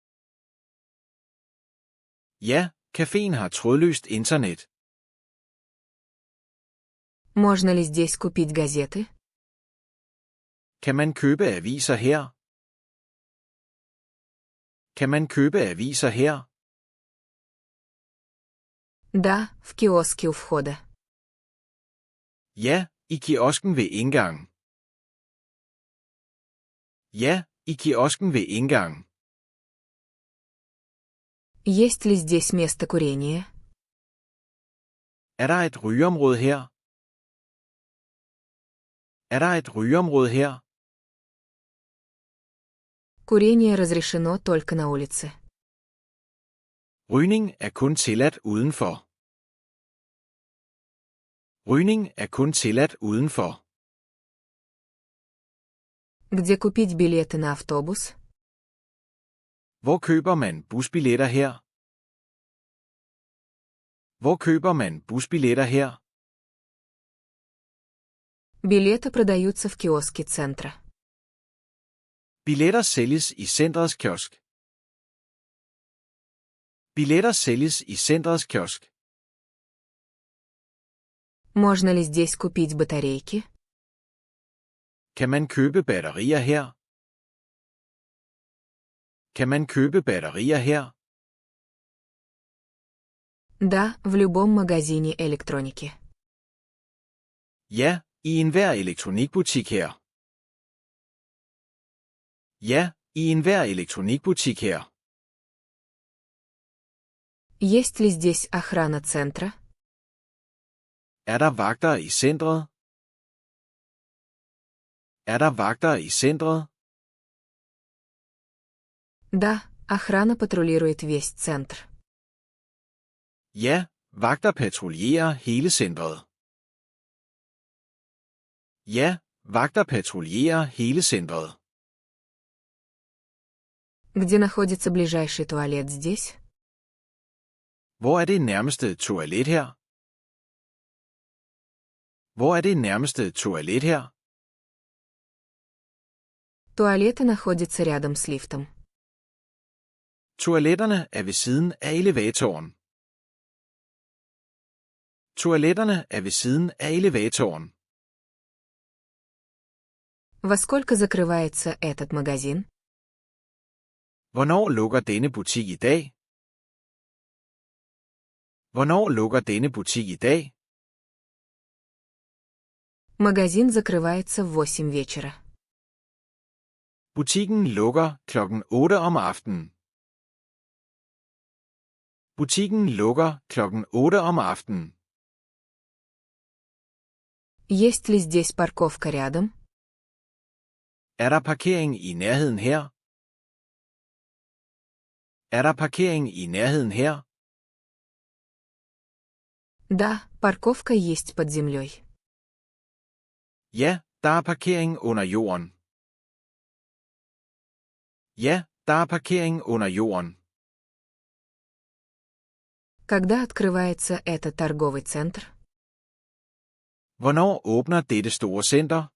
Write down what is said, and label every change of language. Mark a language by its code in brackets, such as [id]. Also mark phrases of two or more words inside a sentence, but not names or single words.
[da] Ja, caféen har trådløst internet. [ru] Можно ли здесь купить газеты? [da] Kan man købe aviser her? Kan man købe aviser her? [ru] Да, в киоске у входа. [da] Ja, i kiosken ved indgangen. Ja, i kiosken ved indgangen. [ru] Есть ли здесь место курения? [da] Er der et rygeområde her? Er der et rygeområde her? [ru] Курение разрешено только на улице. [da] Rygning er kun tilladt udenfor. Rygning er kun tilladt udenfor. [ru] Где купить билеты на автобус? [da] Hvor køber man busbilletter her? Hvor køber man busbilletter her? [ru] Билеты продаются в киоске центра. [da] Billetter sælges i centrets kiosk. Billetter sælges i centrets kiosk. [ru] Можно ли здесь купить батарейки? [da] Kan man købe batterier her? Kan man købe batterier her? [ru] Да, в любом магазине электроники. [da] Ja, i enhver elektronikbutik her. Ja, i enhver elektronikbutik her. [ru] Есть ли здесь охрана центра? [da] Er der vagter i centret? Er der vagter i centret? [ru] Да, охрана патрулирует весь центр. [da] Ja, vagter patruljerer hele centret. Ja, vagter patruljerer hele centret. [ru] Где находится ближайший туалет здесь? [da] Hvor er det nærmeste toilet her? Hvor er det nærmeste toilet her? [ru] Туалеты находятся рядом с лифтом. [da] Toiletterne er ved siden af elevatoren. Toiletterne er ved siden af elevatoren. [ru] Во сколько закрывается этот магазин? [da] Hvornår lukker denne butik i dag? Hvornår lukker denne butik i dag? [ru] Магазин закрывается в 8 вечера. [da] Butikken lukker klokken 8 om aftenen. Butikken lukker klokken 8 om aftenen. [ru] Есть ли здесь парковка рядом? [da] Er der parkering i nærheden her? Er der parkering i nærheden her? [ru] Да, парковка есть под землей. [da] Ja, der er parkering under jorden. Ja, der er parkering under jorden. [ru] Когда открывается этот торговый центр? [da] Hvornår åbner dette store center?